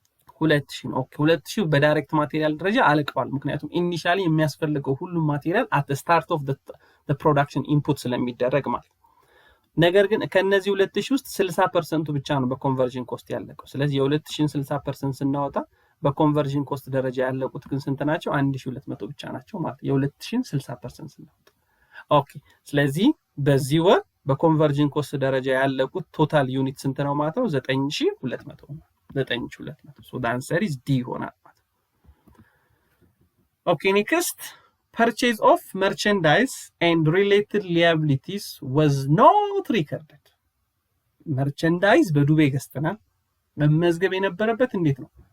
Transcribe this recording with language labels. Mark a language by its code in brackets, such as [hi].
[am] 2000 ነው። ኦኬ 2000 በዳይሬክት ማቴሪያል ደረጃ አልቀዋል። ምክንያቱም ኢኒሺያሊ የሚያስፈልገው ሁሉም ማቴሪያል [en] at the start of the production input [am] ስለሚደረግ ማለት። ነገር ግን ከነዚህ 2000 ውስጥ 60% ብቻ ነው በኮንቨርዥን ኮስት ያለቀው። ስለዚህ የ2000 60% ስናወጣ በኮንቨርዥን ኮስት ደረጃ ያለቁት ግን ስንት ናቸው? 1200 ብቻ ናቸው ማለት የ2000 60% ስናወጣ። ኦኬ ስለዚህ በዚህ ወር በኮንቨርዥን ኮስት ደረጃ ያለቁት ቶታል ዩኒት ስንት ነው ማለት ነው? [en] 9200 9200 ሶ the answer is D [am] ይሆናል ማለት ነው። ኦኬ ኔክስት [en] purchase of merchandise and related liabilities was not recorded. [am] merchandise በዱቤ ገዝተናል። መመዝገብ የነበረበት እንዴት ነው?